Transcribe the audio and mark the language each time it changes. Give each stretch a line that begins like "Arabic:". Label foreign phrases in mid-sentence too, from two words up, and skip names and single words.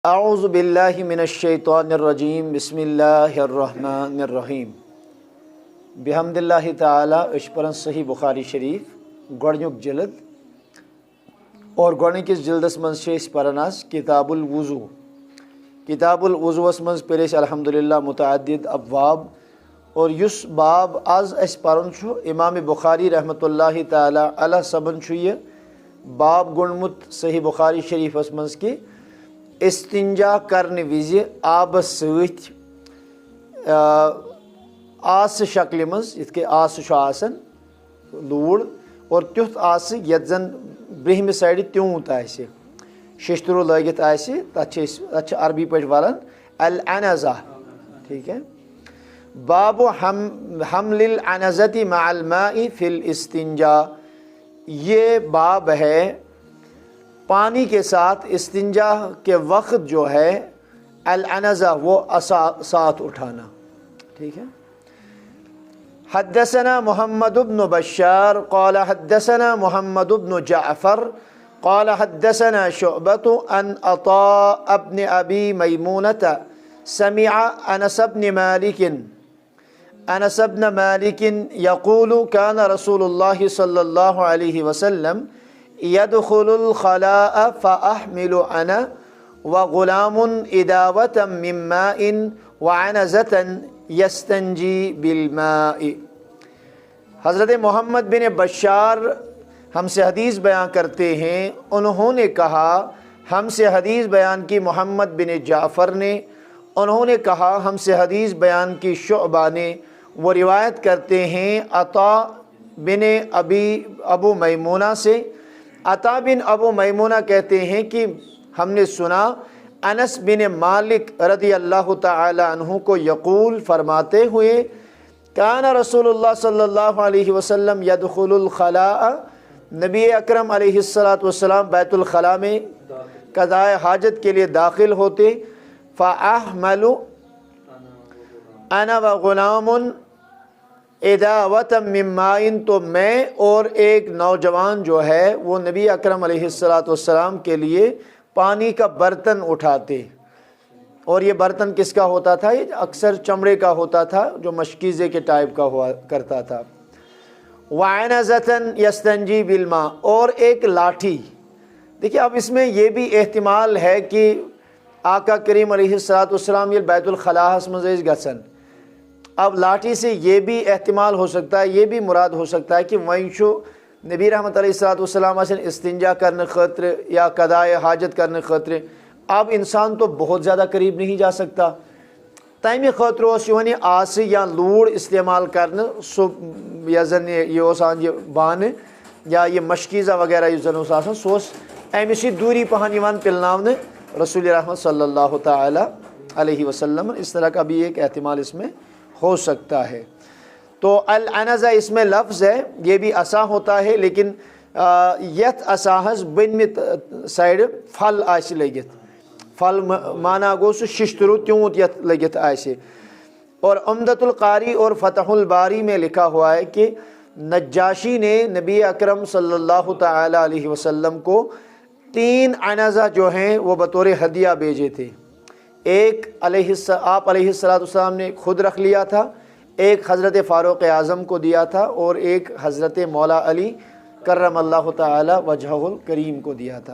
Arabic: اعوذ باللہ من الشیطان الرجیم بسم اللہ الرحمن الرحیم بحمد اللہ تعالی اشپرن صحیح بخاری شریف
Kashmiri: گۄڈنیُک جلد اور گۄڈنِکِس جلدس منٛز چھِ أسۍ پران آز کتاب الوضو کتاب الوضوَس منٛز پٔرۍ أسۍ الحمدللہ متعدد ابواب اور یُس باب آز اَسہِ پرُن چھُ امام بخاری
Arabic: رحمۃ اللہ تعالیٰ علیہ
Kashmiri: صٲبن چھُ یہِ باب گوٚنڈمُت صحیح بخاری شریفس منٛز کہِ استنجا کرنہٕ وِزِ آبس سۭتۍ آسہٕ شکلہِ منٛز یِتھ کٔنۍ آسہٕ چھُ آسان لوٗر اور تیُتھ آسہٕ یتھ زن برٛونٛہمہِ سایڈٕ تیوٗنٛت آسہِ ششتروٗ لٲگِتھ آسہِ تتھ چھِ عربی پٲٹھۍ ونان العنزہ
Urdu: ٹھیٖک ہے
Arabic: باب حمل العنزۃ مع الماء فی الاستنجا
Urdu: یہ باب ہے پانی کے ساتھ استنجا کے وقت جو ہے العنزہ وہ ساتھ اٹھانا ٹھیک ہے
Arabic: حدثنا محمد بن بشار قال حدثنا محمد بن جعفر قال حدثنا شعبة عن عطاء بن ابی میمونة سمع انس بن مالک یقول كان رسول اللہ صلی اللہ علیہ وسلم يدخل الخلاء فأحمل أنا وغلام إداوة من ماء وعنزة يستنجي بالماء۔
Urdu: حضرت محمد بن بشار ہم سے حدیث بیان کرتے ہیں، انہوں نے کہا ہم سے حدیث بیان کی محمد بن جعفر نے، انہوں نے کہا ہم سے حدیث بیان کی شعبہ نے، وہ روایت کرتے ہیں عطا بن ابو میمونہ سے۔ عطا بن ابو میمونہ کہتے ہیں کہ ہم نے سنا انس بن مالک
Arabic: رضی اللہ تعالی عنہ
Urdu: کو یقول فرماتے ہوئے
Arabic: کان رسول اللہ صلی اللہ علیہ وسلم یدخل الخلاء،
Urdu: نبی اکرم
Arabic: علیہ السلام
Urdu: بیت الخلاء میں قضائے حاجت کے لیے داخل ہوتے،
Arabic: فاحمل انا وغلام اداوۃ من ماء،
Urdu: تو میں اور ایک نوجوان جو ہے وہ نبی اکرم
Arabic: علیہ السلام
Urdu: کے لیے پانی کا برتن اٹھاتے، اور یہ برتن کس کا ہوتا تھا؟ یہ اکثر چمڑے کا ہوتا تھا جو مشکیزے کے ٹائپ کا ہوا کرتا تھا۔
Arabic: وعنزۃ یستنجی بالماء،
Urdu: اور ایک لاٹھی۔ دیکھیے اب اس میں یہ بھی احتمال ہے کہ آقا کریم
Arabic: علیہ السلام
Urdu: یہ بیت الخلاء
Kashmiri: مز گژھن،
Urdu: اب لاٹھی سے یہ بھی احتمال ہو سکتا ہے، یہ بھی مراد ہو سکتا ہے کہ وہیں چھُ نبی رحمت
Arabic: علیہ السلام
Urdu: استنجا کرنے خاطر یا قضائے حاجت کرنے خاطر، اب انسان تو بہت زیادہ قریب نہیں جا سکتا،
Kashmiri: تمہِ خاطر اوس یِوان یہِ آسہٕ یا لوٗر استعمال کرنہٕ، سُہ یۄس زن یہِ اوس آسان یہِ بانہٕ یا یہ مشکیزہ وغیرہ یُس زن اوس آسان، سُہ اوس اَمہِ سۭتۍ دوٗری پہن یِوان پِلناونہٕ رسول رحمت
Arabic: صلی اللہ تعالیٰ علیہ وسلم۔
Urdu: اس طرح کا بھی ایک احتمال اس میں ہو سکتا ہے۔ تو العنزہ اس میں لفظ ہے، یہ بھی عصا ہوتا ہے، لیکن
Kashmiri: یتھ عصاہس بنمہِ سائڈ پھل آسہِ لٔگِتھ، پھل مانا گو سُہ ششتروٗ تیوٗت یتھ لٔگِتھ آسہِ۔
Urdu: اور عمدۃ القاری اور فتح الباری میں لکھا ہوا ہے کہ نجاشی نے نبی اکرم
Arabic: صلی اللہ تعالی علیہ وسلم
Urdu: کو 3 عنزہ جو ہیں وہ بطور ہدیہ بھیجے تھے، ایک آپ
Arabic: علیہ السلام
Urdu: نے خود رکھ لیا تھا، ایک حضرت فاروق اعظم کو دیا تھا، اور ایک حضرت مولا علی
Arabic: کرم اللہ تعالی وجہہ الکریم
Urdu: کو دیا تھا۔